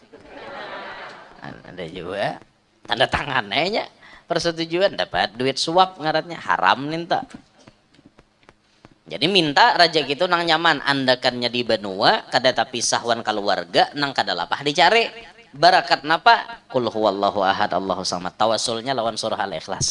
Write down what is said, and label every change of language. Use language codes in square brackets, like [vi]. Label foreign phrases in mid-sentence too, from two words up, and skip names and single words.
[bjn] Ada juga tanda tangan nya persetujuan dapat duit, suap ngarannya haram ninta. Jadi minta raja gitu nang nyaman, andakannya di benua kada tapisah wan keluarga nang kada lapah dicari. Barakat napa? [ar] قل هو الله أحد الله الصمد. [bjn] Tawasulnya lawan surah Al-Ikhlas.